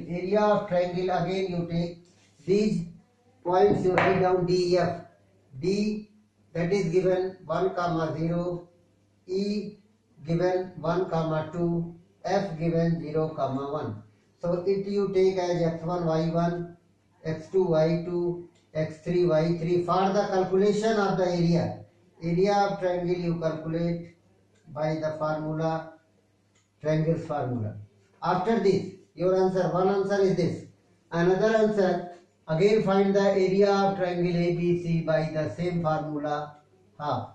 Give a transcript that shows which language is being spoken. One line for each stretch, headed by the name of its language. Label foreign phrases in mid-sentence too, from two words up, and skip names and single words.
English: Area of triangle, again you take these points, you write down DEF. D, that is given 1 comma 0, E given 1 comma 2, F given 0 comma 1. So it you take as x1 y1, x2 y2, x3 y3 for the calculation of the area. Area of triangle you calculate by the formula, triangle's formula. After this, your answer, one answer is this. Another answer, again find the area of triangle ABC by the same formula, half.